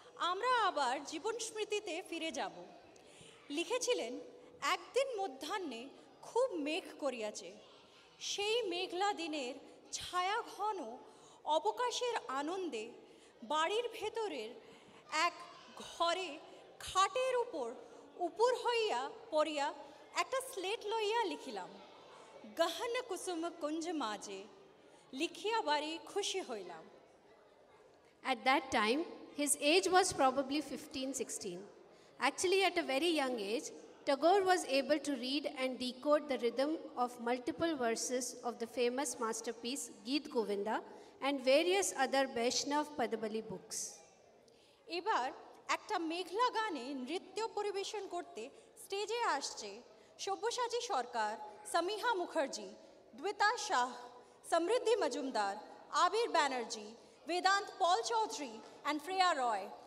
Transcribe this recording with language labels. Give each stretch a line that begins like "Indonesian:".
Bangla: আমরা আবার জীবন স্মৃতিতে ফিরে যাব। লিখেছিলেন, একদিন মধ্যাহ্নে খুব মেঘ করিয়াছে, সেই মেঘলা দিনের ছায়া ঘন অবকাশের আনন্দে বাড়ির ভেতরের এক ঘরে খাটের উপর হইয়া পড়িয়া একটা স্লেট লইয়া লিখিলাম, গহন কুসুম কুঞ্জ মাঝে লিখিয়া বাড়ি খুশি হইলাম।
English: At that time, his age was probably 15-16. Actually, at a very young age, Tagore was able to read and decode the rhythm of multiple verses of the famous masterpiece Geet Govinda and various other Vaishnav Padabali books.
Bangla: এবার একটা মেঘলা গানে নৃত্য পরিবেশন করতে স্টেজে আসছে সব্যসাচী সরকার, সামিহা মুখার্জি, দ্বিতা শাহ, সমৃদ্ধি মজুমদার, আবির Banerjee, Vedant Paul Chaudhary and Freya Roy.